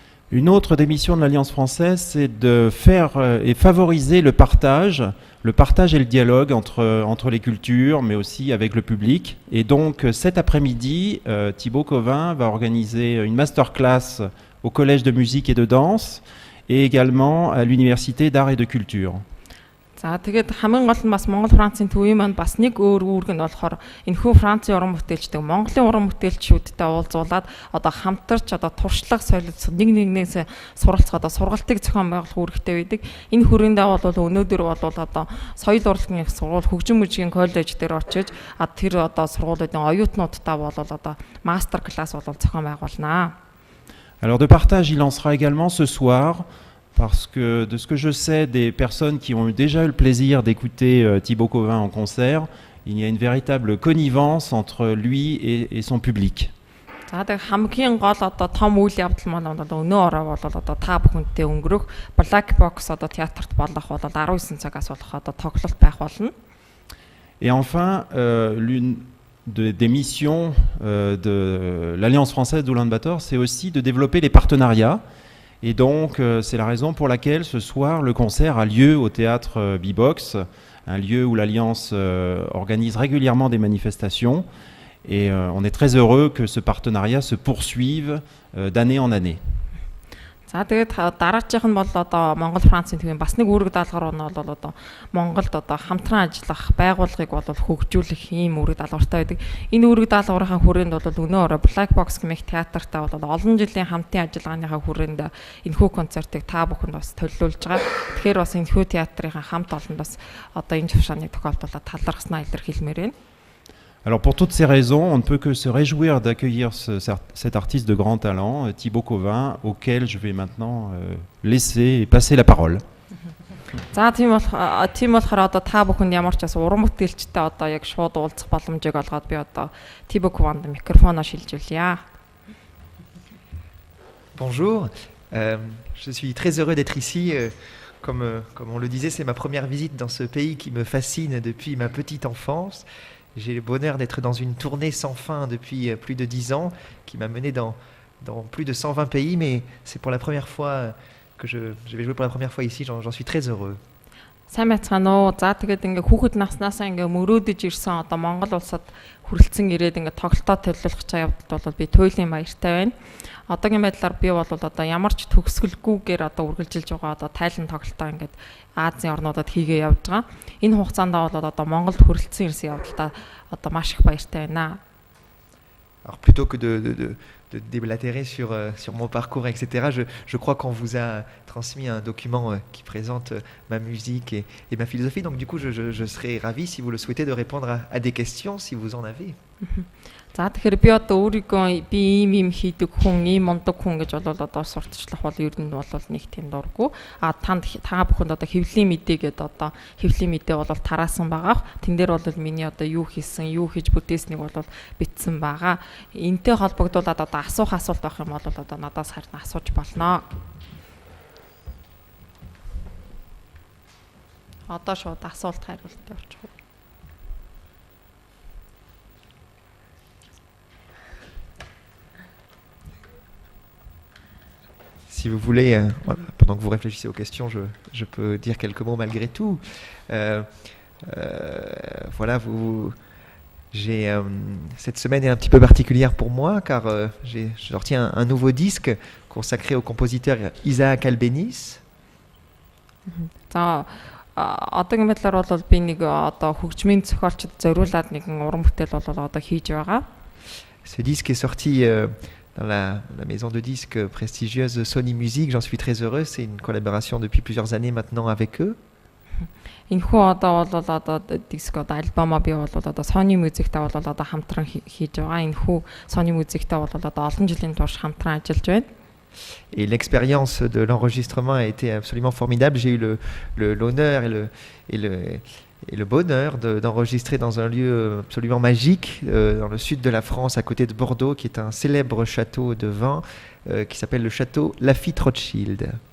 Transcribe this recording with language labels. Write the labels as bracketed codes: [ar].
[fr] Une autre des missions de l'Alliance française, c'est de faire et favoriser le partage et le dialogue entre les cultures, mais aussi avec le public. Et donc cet après-midi, Thibaut Cauvin va organiser une masterclass au Collège de musique et de danse et également à l'Université d'art et de culture. [mn] За тэгээд хамгийн гол нь бас Монгол Францын төвийн маань бас нэг өөр үүрэг нь болохоор энэхүү Францын уран бүтээлчтэй Монголын уран бүтээлчүүдтэй уулзуулаад одоо хамтарч одоо туршлага солилцох нэгнээс суралцах одоо сургалтыг зохион байгуулах үүрэгтэй байдаг. Энэ хүрээндээ бол өнөөдөр бол одоо соёл урлагийн их сургууль хөгжим мужийн коллеж дээр очиж тэр одоо сургуулиудын оюутнуудтай бол одоо мастер класс бол зохион байгуулнаа. [fr] Alors de partage, il en sera également ce soir. Parce que de ce que je sais des personnes qui ont déjà eu le plaisir d'écouter Thibaut Cauvin en concert, il y a une véritable connivence entre lui et son public. [mn] За тэг хамгийн гол одоо том үйл явдал маань одоо өнөө ороо бол одоо та бүхэнтэй өнгөрөх Black Box одоо театрт болох бол 19 цагаас болох одоо тоглолт байх болно. [fr] Et enfin, l'une des missions de l'Alliance française d'Ulaanbaatar, c'est aussi de développer les partenariats. Et donc, c'est la raison pour laquelle ce soir, le concert a lieu au théâtre B-Box, un lieu où l'Alliance organise régulièrement des manifestations. Et on est très heureux que ce partenariat se poursuive d'année en année. [mn] За тэгээд дараачих нь бол одоо Монгол Францын төвийн бас нэг үүрэг даалгавар нь бол одоо Монголд одоо хамтран ажиллах байгууллагыг бол хөгжүүлэх ийм үүрэг даалгавартай байдаг. Энэ үүрэг даалгаврынхаа хүрээнд бол өнөө орой Black Box гэмэх театртай бол олон жилийн хамтын ажиллагааныхаа хүрээнд энэхүү концертыг та бүхэнд бас төлөвлөж байгаа. Тэгэхээр бас энэхүү театрынхаа хамт олонд бас одоо энэ төвшааны тохиолдолд талархснаа илэрхийлмээр байна. [fr] Alors pour toutes ces raisons, on ne peut que se réjouir d'accueillir cet artiste de grand talent, Thibaut Cauvin, auquel je vais maintenant laisser et passer la parole. [mn] За тийм болохоор одоо та бүхэнд ямар ч бас уран бүтээлчтэй одоо яг шууд уулзах боломжийг олгоод би одоо Thibaut Cauvin-д микрофоноо шилжүүлье. [fr] Bonjour, je suis très heureux d'être ici. Comme on le disait, c'est ma première visite dans ce pays qui me fascine depuis ma petite enfance. J'ai le bonheur d'être dans une tournée sans fin depuis plus de 10 ans, qui m'a mené dans plus de 120 pays, mais c'est pour la première fois que je vais jouer pour la première fois ici, j'en suis très heureux. [mn] Сайн байцгаана уу. За тэгээд ингээ хүүхэд наснаасаа ингээ мөрөөдөж ирсэн одоо Монгол улсад хүрэлцэн ирээд ингээ тоглолтоо төлөвлөх явдалд бол би туйлын баяртай байна. Одоогийн байдлаар би бол одоо ямар ч төгсгөлгүйгээр одоо үргэлжилж байгаа одоо тайлан тоглолтоо ингээ Азийн орнуудад хийгээ явж байгаа. Энэ хугацаанд бол одоо Монголд хүрэлцэн ирсэн явдалдаа одоо маш их баяртай байна. [fr] Alors plutôt que de déblatérer sur mon parcours, etc., je crois qu'on vous a transmis un document qui présente ma musique et ma philosophie. Donc du coup, je serais ravi, si vous le souhaitez, de répondre à des questions, si vous en avez. [mn] За тэгэхээр би одоо өөрийгөө би ийм хийдэг хүн, ийм мундаг хүн гэж бол одоо сурталчлах бол ер нь бол нэг тийм дурггүй. Та бүхэнд одоо хэвлэлийн мэдээгээд одоо хэвлэлийн мэдээ бол тараасан байгаа. Тэн дээр бол миний одоо юу хийсэн, юу хийж бүтээснийг бол бичсэн байгаа. Энтэй холбогдуулаад одоо асуух асуулт байх юм бол одоо надаас харин асууж болно. Одоо шууд асуулт хариултад орчих. [fr] Si si vous voulez, voilà, pendant que vous réfléchissez aux questions, je peux dire quelques mots malgré tout. Voilà, cette semaine est un petit peu particulière pour moi car j'ai sorti un nouveau disque consacré au compositeur Isaac Albéniz. [mn] За одоогийн байдлаар бол би нэг одоо хөгжмийн зохиолчд зориулаад нэгэн уран бүтээл бол одоо хийж байгаа. [fr] Ce disque est sorti dans la maison de disques prestigieuse Sony Music. J'en suis très heureux. C'est une collaboration depuis plusieurs années maintenant avec eux. [mn] Энэхүү одоо бол одоо диск одоо альбомоо би бол одоо Sony Music-тай бол одоо хамтран хийж байгаа. Энэхүү Sony Music-тай бол одоо олон жилийн турш хамтран ажиллаж байна. [fr] Et l'expérience de l'enregistrement a été absolument formidable. J'ai eu l'honneur et le bonheur d'enregistrer dans un lieu absolument magique, dans le sud de la France, à côté de Bordeaux, qui est un célèbre château de vin qui s'appelle le château Lafite Rothschild.